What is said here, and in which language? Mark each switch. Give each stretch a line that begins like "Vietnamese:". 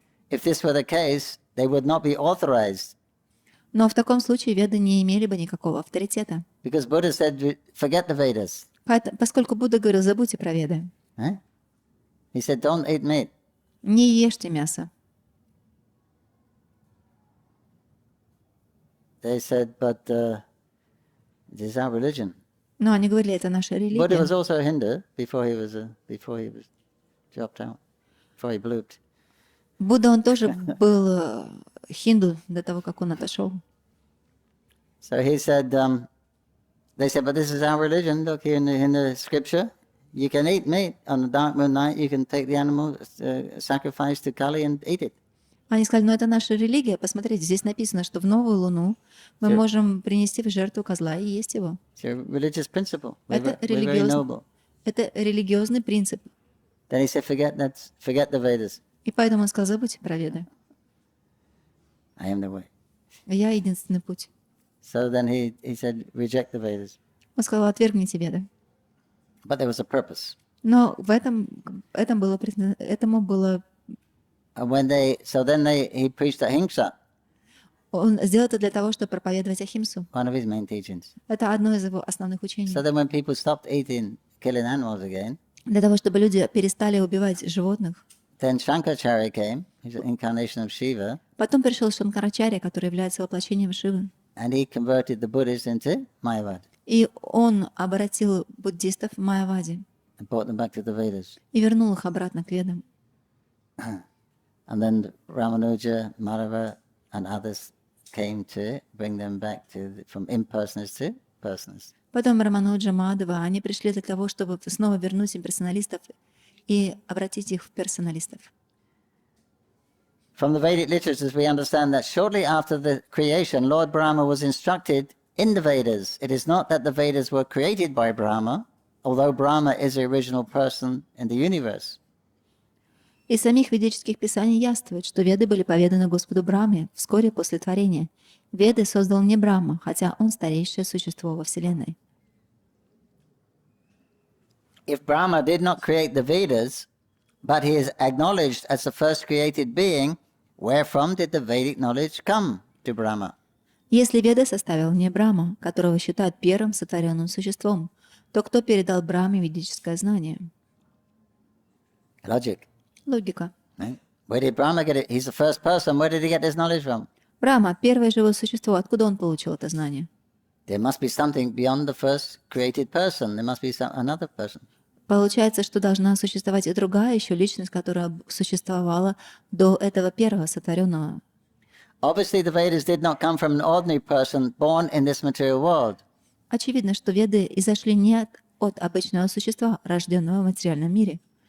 English: If this were the case, they would not be authorized.
Russian: Но в таком случае Веды не имели бы никакого авторитета.
English: Because Buddha said, forget the Vedas.
Russian: Поскольку Будда говорил, забудьте про Веды.
English: He said, don't eat meat.
Russian: Не ешьте мясо.
English: They said, but this is our religion.
Russian: Но они говорили, это наша
English: Buddha
Russian: религия.
English: was also a Hindu before he was dropped out, before he blooped.
Russian: Будда, он тоже был хинду до того, как он отошел.
English: So he said, they said, but this is our religion. Look here in the scripture, you can eat meat on a dark moon night. You can take the animal, sacrifice to Kali and eat it.
Russian: Они сказали, ну это наша религия. Посмотрите, здесь написано, что в новую луну мы можем принести в жертву козла и есть его.
English: It's a religious principle.
Russian: Это
English: We're very noble.
Russian: религиозный принцип.
English: Then he said, forget the Vedas.
Russian: И поэтому он сказал, забудьте про Веды.
English: I am the way.
Russian: Я единственный путь.
English: So then he said, reject the Vedas.
Russian: Он сказал, отвергните Веды.
English: But there was a purpose.
Russian: Но этому было
English: And he preached ahimsa.
Russian: Он сделал это для того, чтобы проповедовать ахимсу.
English: One of his main teachings.
Russian: Это одно из его основных учений.
English: So that when people stopped killing animals again,
Russian: Для того, чтобы люди перестали убивать животных.
English: then Shankaracharya came, he's an incarnation of Shiva,
Russian: Потом пришел Шанкарачарья, который является воплощением Шивы.
English: and he converted the Buddhists into Mayavad
Russian: И он обратил буддистов в Майяваде
English: and brought them back to the Vedas.
Russian: и вернул их обратно к Ведам.
English: And then Ramanuja, Madhava, and others came to bring them back from impersonalists to personalists.
Russian: Потом Рамануджа, Мадхава, они пришли для того, чтобы снова вернуть имперсоналистов и обратить их в персоналистов.
English: From the Vedic literatures, we understand that shortly after the creation, Lord Brahma was instructed in the Vedas. It is not that the Vedas were created by Brahma, although Brahma is the original person in the universe.
Russian: Из самих ведических писаний яствует, что Веды были поведаны Господу Брахме вскоре после творения. Веды создал не Брахма, хотя он старейшее существо во Вселенной.
English: If Brahma did not create the Vedas, but he is acknowledged as the first created being, wherefrom did the Vedic knowledge come to Brahma?
Russian: Если Веды составил не Брахма, которого считают первым сотворенным существом, то кто передал Брахме ведическое знание?
English: Logic.
Russian: Логика.
English: Right? Where did Brahma get it? He's the first person. Where did he get this knowledge from?
Russian: Брахма — первое живое существо. Откуда он получил это знание?
English: There must be something beyond the first created person. There must be another person.
Russian: Получается, что должна существовать и другая еще личность, которая существовала до этого первого сотворенного.
English: Obviously, the Vedas did not come from an ordinary person born in this material world.
Russian: Очевидно, что Веды изошли не от обычного существа, рожденного в материальном мире.